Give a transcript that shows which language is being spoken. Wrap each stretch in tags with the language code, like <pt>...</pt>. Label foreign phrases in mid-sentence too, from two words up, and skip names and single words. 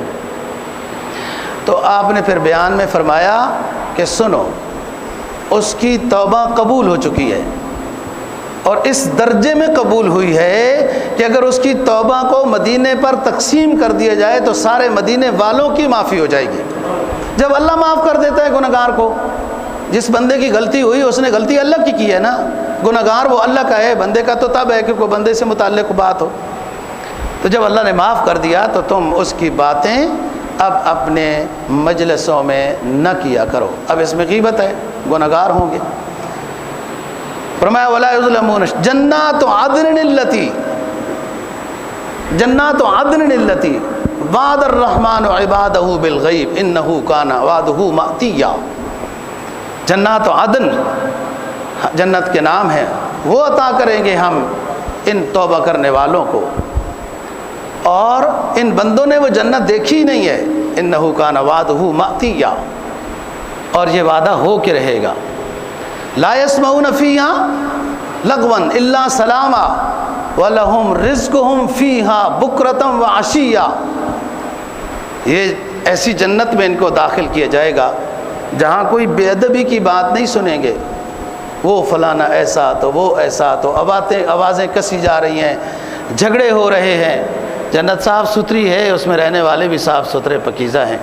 <ur>تو آپ نے پھر بیان میں فرمایا کہ سنو، اس کی توبہ قبول ہو چکی ہے، اور اس درجے میں قبول ہوئی ہے کہ اگر اس کی توبہ کو مدینے پر تقسیم کر دیا جائے تو سارے مدینے والوں کی معافی ہو جائے گی. جب اللہ معاف کر دیتا ہے گنہگار کو، جس بندے کی غلطی ہوئی اس نے غلطی اللہ کی ہے نا، گنہگار وہ اللہ کا ہے، بندے کا تو تب ہے کہ کوئی بندے سے متعلق بات ہو. تو جب اللہ نے معاف کر دیا تو تم اس کی باتیں اب اپنے مجلسوں میں نہ کیا کرو. اب اس میں غیبت ہے، گنہگار ہوں گے.</ur> <ar>فرمایا ولا يظلمون جنات عدن التي وعد الرحمن عباده بالغيب إنه كان وعده مأتيا. جنات عدن</ar> <ur>جنت کے نام ہے، وہ عطا کریں گے ہم ان توبہ کرنے والوں کو، اور ان بندوں نے وہ جنت دیکھی ہی نہیں ہے.</ur> <ar>إنه كان وعده مأتيا,</ar> <ur>اور یہ وعدہ ہو کے رہے گا.</ur> <ar>لا يسمعون فيها لغوا إلا سلاما ولهم رزقهم فيها بكرة وعشيا.</ar> <ur>یہ ایسی جنت میں ان کو داخل کیا جائے گا جہاں کوئی بے ادبی کی بات نہیں سنیں گے. وہ فلانا ایسا تو وہ ایسا تو آوازیں کسی جا رہی ہیں، جھگڑے ہو رہے ہیں. جنت صاف ستھری ہے، اس میں رہنے والے بھی صاف ستھرے پاکیزہ ہیں.</ur>